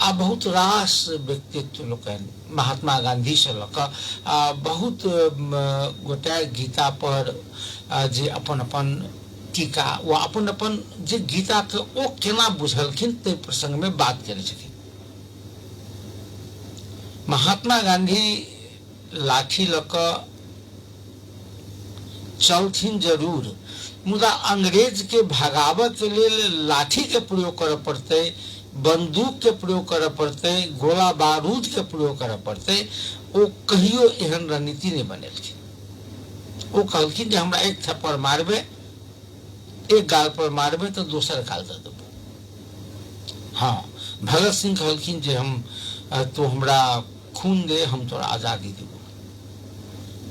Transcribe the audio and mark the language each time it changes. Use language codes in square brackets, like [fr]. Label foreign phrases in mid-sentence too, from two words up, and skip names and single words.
[mai] आ बहुत रास व्यक्तित्व लोग महात्मा गांधी से लक बहुत गोटे गीता पर जे अपन अपन टीका व अपन अपन जे गीता के ओ केना बुझलखिन ते प्रसंग में बात करे छथिन। महात्मा गांधी लाठी लक चलथिन जरूर, मुदा अंग्रेज के भगावे के लिए लाठी के प्रयोग करे पड़ते, बंदूक के प्रयोग करे पड़ते, गोला बारूद के प्रयोग करे पड़ते। वो कहियो एहन रणनीति नहीं बनेलखिन। वो कहलखिन जे हमरा एक थप्पड़ मारबे, एक गाल पर मारबे तो दोसर गाल दे देबो। हाँ, भगत सिंह कहलखिन जे हम तो हमरा खून दे, हम तोरा आजादी देबो।